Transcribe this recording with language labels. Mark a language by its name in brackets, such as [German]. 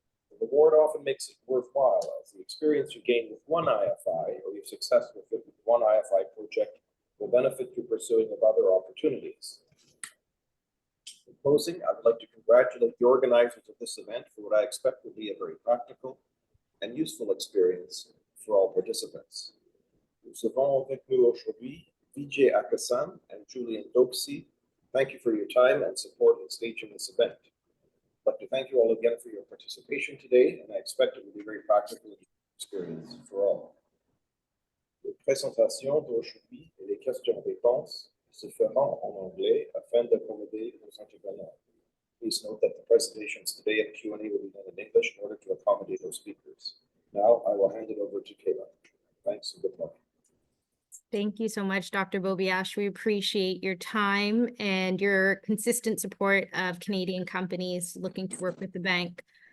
[English] The reward often makes it worthwhile, as the experience you gain with one IFI or your success with one IFI project will benefit your pursuing of other opportunities. In closing, I would like to congratulate the organizers of this event for what I expect will be a very practical and useful experience for all participants. [French] Nous avons avec nous aujourd'hui Vijay Akasan and Julian Dopsy. [English] Thank you for your time and support in staging this event. I'd like to thank you all again for your participation today, and I expect it will be a very practical experience for all. [French] Les présentations d'aujourd'hui et les questions-réponses se feront en anglais afin d'accommoder nos intervenants. [English] Please note that the presentations today and Q&A will be done in English in order to accommodate those speakers. Now I will hand it over to Kayla. Thanks and good luck. Thank you so much, Dr. Bobiash. We appreciate your time and your consistent support of Canadian companies looking to work with the bank.